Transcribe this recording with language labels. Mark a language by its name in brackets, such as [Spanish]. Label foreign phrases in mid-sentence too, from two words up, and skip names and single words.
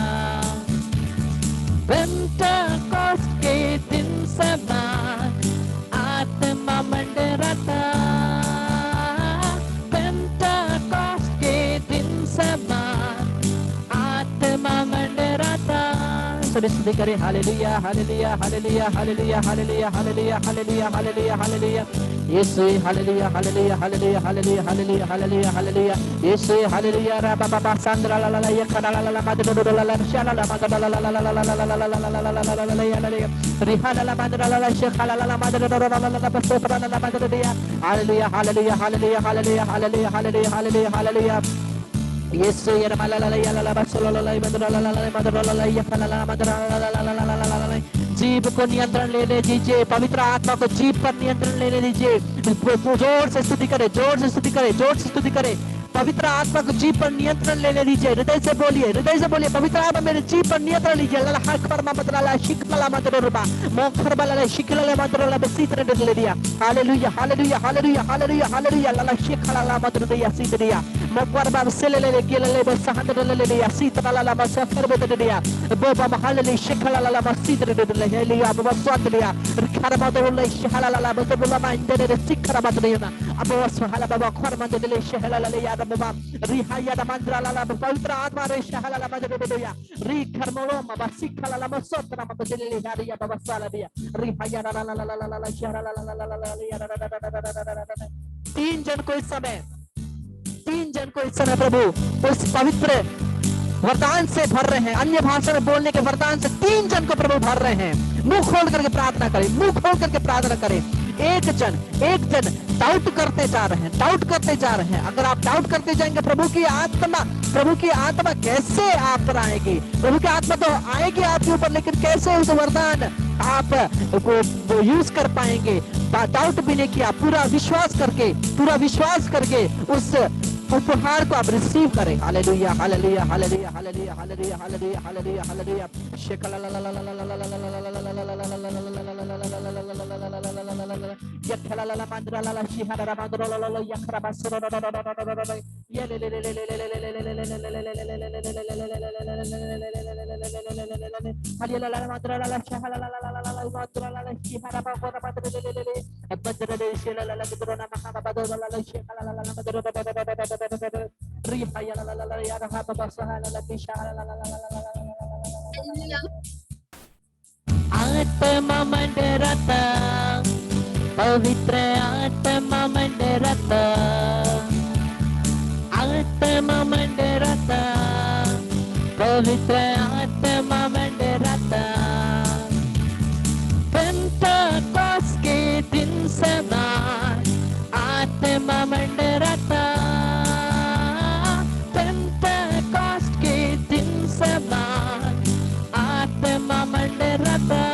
[Hindi] पेंतकोस के दिन समान आत्मा मंडराता, पेंतकोस के दिन समान आत्मा मंडराता। सभी स्तुति करें। हालेलुया हालेलुया हालेलुया हालेलुया हालेलुया हालेलुया हालेलुया हालेलुया हालेलुया यीशु हालेलुया हालेलुया हालेलुया हालेलुया हालेलुया हालेलुया हालेलुया यीशु हालेलुया। रा बा बा सांद्रा ला ला ला या खना ला ला ला मादर ला ला शाला ला मादर ला ला ला ला ला ला ला ला ला ला ला ला ला रिहाना ला मादर ला ला शेखा ला ला मादर ला ला ला ला बसोपरा ला मादर दिया। हालेलुया हालेलुया हालेलुया हालेलुया हालेलुया हालेलुया हालेलुया हालेलुया यीशु या ला ला ला या ला ला बसोला ला ला मादर ला ला ला मादर ला ला या खना ला मादर ला ला ला ला ला ला। जीभ को नियंत्रण लेने दीजिए, पवित्र आत्मा को जीभ पर नियंत्रण लेने दीजिए। जोर से स्तुति करें, जोर से स्तुति करें, जोर से स्तुति करें। पवित्र आत्मा को जीव पर नियंत्रण लेने दीजिए। हृदय से बोलिए, हृदय से बोलिए, पवित्र आत्मा मेरे जीव पर नियंत्रण लीजिए। लला खरमा मतला शिकला मतरबा मोखरबा लला शिकला मतरला बसीतरे ले दिया। हालेलुया हालेलुया हालेलुया हालेलुया हालेलुया लला शिकला ला मतरे दिया सीतरिया मोखरबा सेले गेले बस हंदरे ले दिया सीतरा ला बस खरबे दिया बोबा हालेलुया शिकला ला बसीतरे ले लिया बस स्वाद लिया खरमा दले शिकला ला बस बोला माइंडे सिकरा मतरिया अब बस हाला बाबा खरमा दले शिकला ला या बाबा रिहाया मंद्रा ला पवित्र आत्मा रे शिकला ला मतरिया री खरमलो बाबा शिकला ला बसोत्रा मतले ले या बाबा साला दिया रिहाया ला ला ला ला ला शिकला ला 3 जन को इस समय प्रभु उस पवित्र वरदान से भर रहे हैं। अन्य भाषा में बोलने के वरदान से 3 जन को प्रभु भर रहे हैं। मुंह खोल करके प्रार्थना करें, मुंह खोल करके प्रार्थना करें। एक जन डाउट करते जा रहे हैं। अगर आप डाउट करते जाएंगे प्रभु की आत्मा कैसे आप पर आएगी? प्रभु की आत्मा तो आएगी आपके ऊपर, लेकिन कैसे उस वरदान आप वो यूज कर पाएंगे? डाउट भी नहीं किया, पूरा विश्वास करके उस उपहार को आप रिसीव करें। हालेलुया हालेलुया हालेलुया हालेलुया हालेलुया हालेलुया हालेलुया हालेलुया शेकला ला ला ला ला ला ला ला यखला ला ला मंद्रा ला ला शिहरा रा मंद्रा ला ला यखरा बसरा ये ले ले ले ले ले ले ले ले ला ला मंद्रा ला ला शिहरा ला ला ला ला ला मंद्रा ला ला शिहरा बाबा मंद्रा ले ले ले मंद्रा ले शिला ला ला मंद्रा ना महा बाबा ला ला शिहरा ला ला मंद्रा रिहाया ला ला ला या रहा बाबा सहा ला ला बिशा ला ला ला आत्मा मंडरता पवित्र आत्मा मंडरता पवित्र आत्मा मंडरता पेंटेकोस्ट के दिन समान आत्मा मंडरता पेंटेकोस्ट के दिन समान आत्मा मंडरता।